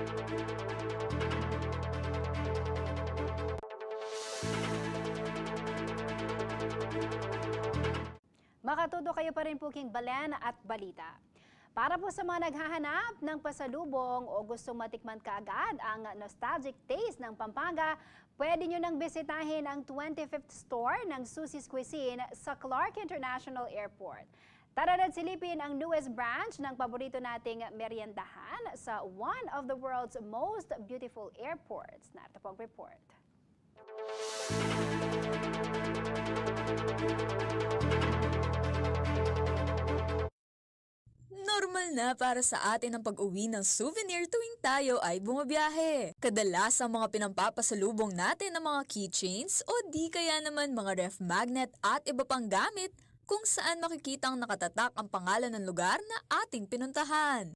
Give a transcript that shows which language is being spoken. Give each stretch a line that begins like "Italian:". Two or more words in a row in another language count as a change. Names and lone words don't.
Pampanga: Makatuto kayo pa rin po king Balen at Balita.
Filipino: Para po sa mga naghahanap ng pasalubong o gustong matikman kaagad ang
English: nostalgic taste
Filipino: ng Pampanga, pwede nyo nang bisitahin ang 25th store ng Susie's Cuisine sa Clark International Airport. Tara na't silipin ang
English: newest branch
Filipino: ng paborito nating meriendahan sa
English: one of the world's most beautiful airports.
Filipino: Narito po ang report. Normal na para sa atin ang pag-uwi ng souvenir tuwing tayo ay bumabiyahe. Kadalas ang mga pinampapasalubong natin ng mga keychains o di kaya naman mga
English: ref magnet
Filipino: at iba pang gamit kung saan makikitang nakatatak ang pangalan ng lugar na ating pinuntahan.